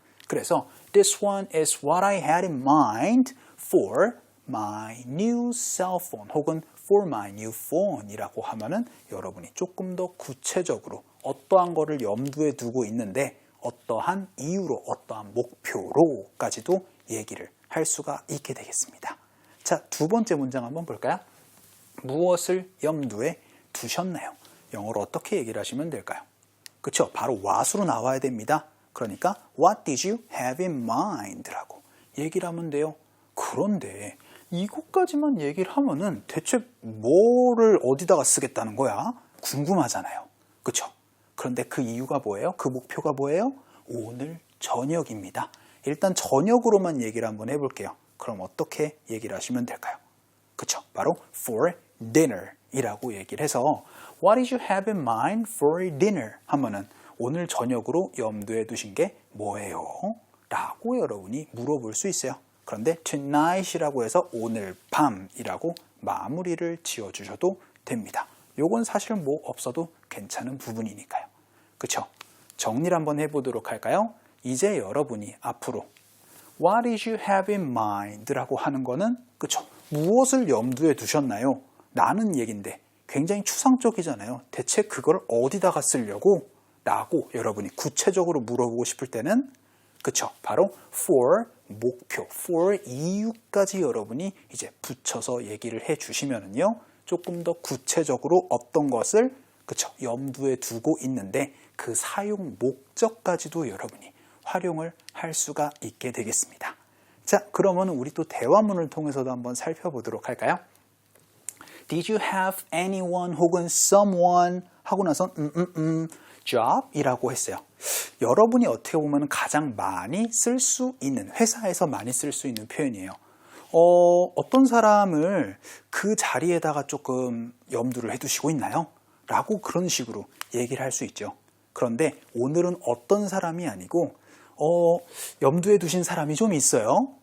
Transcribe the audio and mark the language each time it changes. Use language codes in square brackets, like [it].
[ko] 그래서 [en] this one is what I had in mind for my new cell phone [ko] 혹은 [en] for my new phone [ko] 이라고 하면은 여러분이 조금 더 구체적으로 어떠한 거를 염두에 두고 있는데 어떠한 이유로 어떠한 목표로까지도 얘기를 할 수가 있게 되겠습니다. 자, 두 번째 문장 한번 볼까요? 무엇을 염두에 두셨나요? 영어로 어떻게 얘기를 하시면 될까요? 그렇죠? 바로 what으로 나와야 됩니다. [en] 그러니까 what did you have in mind? [ko] 라고 얘기를 하면 돼요. 그런데 이것까지만 얘기를 하면은 대체 뭐를 어디다가 쓰겠다는 거야? 궁금하잖아요. 그렇죠? 그런데 그 이유가 뭐예요? 그 목표가 뭐예요? 오늘 저녁입니다. 일단 저녁으로만 얘기를 한번 해볼게요. 그럼 어떻게 얘기를 하시면 될까요? 그렇죠? [en] 바로 for dinner [ko] 이라고 얘기를 해서 [en] What did you have in mind for dinner? [ko] 하면은 오늘 저녁으로 염두에 두신 게 뭐예요? 라고 여러분이 물어볼 수 있어요. 그런데 tonight이라고 해서 오늘 밤이라고 마무리를 지어주셔도 됩니다. 요건 사실 뭐 없어도 괜찮은 부분이니까요. 그쵸? 정리를 한번 해보도록 할까요? 이제 여러분이 앞으로 [en] What did you have in mind? [ko] 라고 하는 거는 그쵸? 무엇을 염두에 두셨나요? 라는 얘기인데 굉장히 추상적이잖아요. 대체 그걸 어디다가 쓰려고? 라고 여러분이 구체적으로 물어보고 싶을 때는 그쵸? 바로 for 목표, for 이유까지 여러분이 이제 붙여서 얘기를 해 주시면은요. 조금 더 구체적으로 어떤 것을 그쵸? 염두에 두고 있는데 그 사용 목적까지도 여러분이 활용을 할 수가 있게 되겠습니다. 자, 그러면 우리 또 대화문을 통해서도 한번 살펴보도록 할까요? [en] Did you have anyone 혹은 someone [ko] 하고 나선 [en] job [ko] 이라고 했어요. 여러분이 어떻게 보면 가장 많이 쓸 수 있는, 회사에서 많이 쓸 수 있는 표현이에요. 어떤 사람을 그 자리에다가 조금 염두를 해두시고 있나요? 라고 그런 식으로 얘기를 할 수 있죠. 그런데 오늘은 어떤 사람이 아니고 염두에 두신 사람이 좀 있어요?